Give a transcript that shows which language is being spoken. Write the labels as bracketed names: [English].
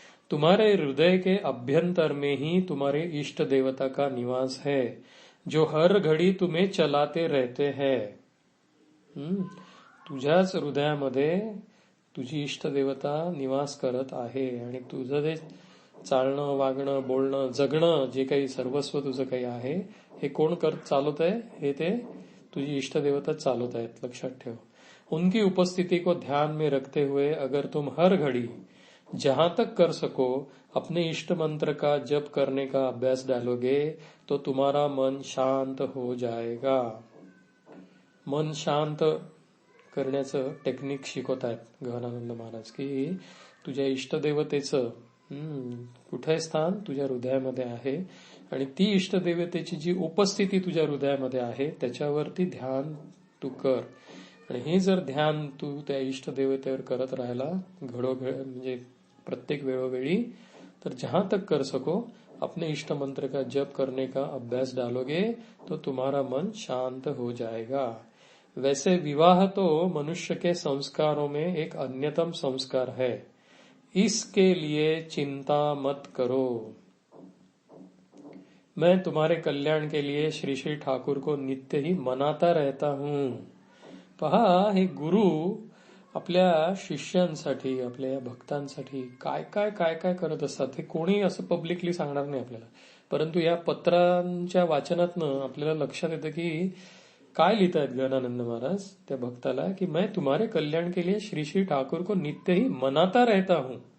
[Hindi] तुम्हारे हृदय के अभ्यंतर में ही तुम्हारे इष्ट देवता का निवास है जो हर घड़ी तुम्हें चलाते रहते हैं. [Marathi] तुझ्याच हृदयामध्ये तुझी इष्ट देवता निवास करत आहे आणि तुझं ते चालणं, वागणं, बोलणं, जगणं, जे काही सर्वस्व तुझं काही आहे हे कोण चालवत आहे? हे ते तुझी इष्ट देवता चालवत आहेत. लक्षात ठेव. [Hindi] उनकी उपस्थिति को ध्यान में रखते हुए अगर तुम हर घड़ी जहां तक कर सको अपने इष्ट मंत्र का जप करने का अभ्यास डालोगे तो तुम्हारा मन शांत हो जाएगा. [Marathi] मन शांत करण्याचं टेक्निक शिकवत आहेत गहनानंद महाराज की तुझ्या इष्टदेवतेचं कुठे स्थान तुझ्या हृदयामध्ये आहे आणि ती इष्टदेवतेची जी उपस्थिती तुझ्या हृदयामध्ये आहे त्याच्यावरती ध्यान तू कर. आणि हे जर ध्यान तू त्या इष्टदेवतेवर करत राहिला म्हणजे प्रत्येक वेळोवेळी तर [Hindi] जहां तक कर सको अपने इष्ट मंत्र का जप करने का अभ्यास डालोगे तो तुम्हारा मन शांत हो जाएगा. वैसे विवाह तो मनुष्य के संस्कारों में एक अन्यतम संस्कार है. इसके लिए चिंता मत करो. मैं तुम्हारे कल्याण के लिए श्री श्री ठाकुर को नित्य ही मनाता रहता हूं. [Marathi] पहा, हे गुरु आपल्या शिष्यांसाठी, आपल्या या भक्तांसाठी काय काय काय काय करत असतात हे कोणी असं पब्लिकली सांगणार नाही आपल्याला. परंतु या पत्रांच्या वाचनातनं आपल्याला लक्षात येतं की काय लिहितायत गजानंद महाराज त्या भक्ताला, की [Hindi] मैं तुम्हारे कल्याण के लिए श्री श्री ठाकुर को नित्य ही मनाता रहता हूं.